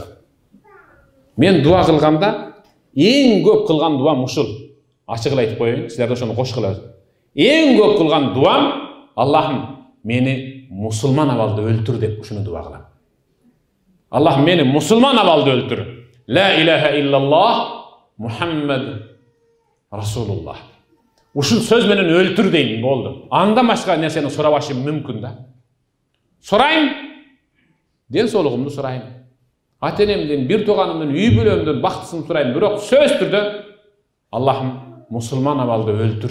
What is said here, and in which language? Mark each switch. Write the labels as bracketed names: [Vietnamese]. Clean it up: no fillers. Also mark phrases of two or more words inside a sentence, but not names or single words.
[Kyrgyz] Мен дуа кылганда эң көп кылган дуам ушул. Ачыгын айтып коеюн, силер да ошону кошкула. Эң көп кылган дуам, Аллахым мени мусулман абалда өлтүр деп ушуну дуа кылам. Аллахым мени мусулман абалда өлтүр. [Arabic] لا إله إلا الله محمد رسول الله. [Kyrgyz] Ушул сөз менен өлтүр дейм, болду. Андан башка нерсени сурабашым мүмкүн да. Сурайм, ден соолугумду сурайм. Ата-энемден, бир тууганымдын, үй бүлөмдөн бактысын сурайм, бирок сөз түрдө Аллахым мусулман абалда өлтүр.